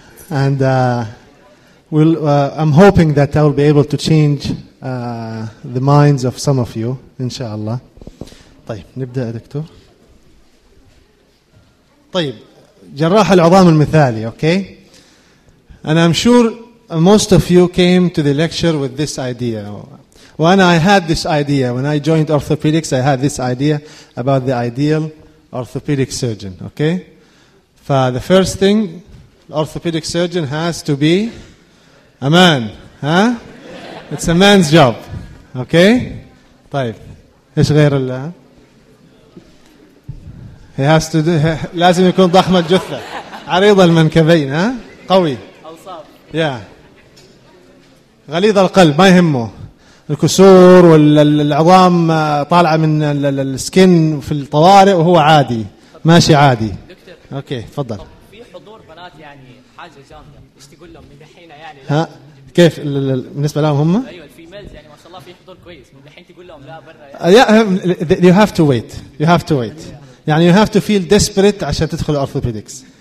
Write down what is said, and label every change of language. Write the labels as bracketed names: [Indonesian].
[English] And I'm hoping that I will be able to change the minds of some of you, inshallah. [Arabic] طيب نبدأ دكتور. طيب جراح العظام المثالي، okay? [English] And I'm sure most of you came to the lecture with this idea. When I had this idea, when I joined orthopedics, I had this idea about the ideal orthopedic surgeon, okay? For the first thing, orthopedic surgeon has to be a man, huh? It's a man's job, okay? [Arabic] طيب ايش غير الله؟ [English] He has to do, [Arabic] لازم يكون ضخم الجثة، عريض المنكبين، ها؟ قوي. أوصاف. Yeah. غليظ القلب، ما يهمه. الكسور والعظام طالعة من السكن في الطوارئ وهو عادي، ماشي عادي. دكتور. اوكي، تفضل. في حضور بنات يعني حاجة جامدة، ايش تقول لهم من دحين يعني؟ ها؟ كيف بالنسبة لهم هم؟ أيوة الفيميلز يعني ما شاء الله في حضور كويس، من الحين تقول لهم لا برا يعني. [English] You have to wait. You have to wait. يعني you have to feel desperate [Arabic] عشان تدخل [English] orthopedics.